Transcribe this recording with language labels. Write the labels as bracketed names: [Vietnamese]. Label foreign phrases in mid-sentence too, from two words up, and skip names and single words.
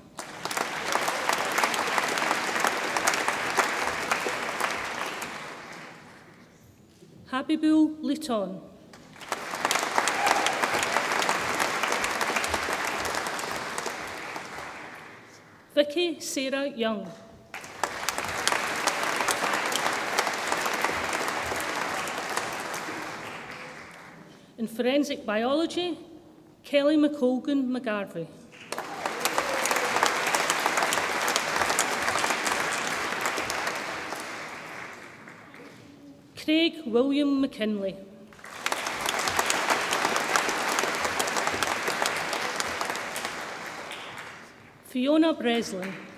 [English] Habibul Liton. Vicky Sarah Young. In forensic biology, Kelly McColgan McGarvey. Craig William McKinley. Fiona Breslin.